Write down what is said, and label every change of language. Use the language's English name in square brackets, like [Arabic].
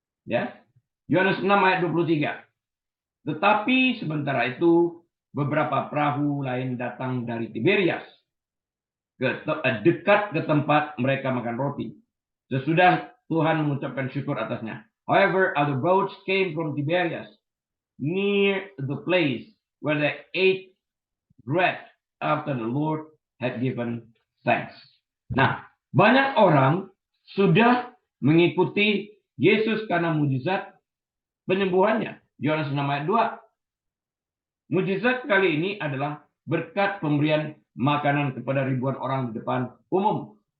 [Indonesian] Ya, Yohanes 6 ayat 23. Tetapi sementara itu beberapa perahu lain datang dari Tiberias dekat ke tempat mereka makan roti. Sesudah Tuhan mengucapkan syukur atasnya. [English] However, other boats came from Tiberias near the place where they ate bread after the Lord had given thanks. [Indonesian] Nah, banyak orang sudah mengikuti Yesus karena mujizat penyembuhannya. Yohanes 6 ayat 2. Mujizat kali ini adalah berkat pemberian makanan kepada ribuan orang di depan umum.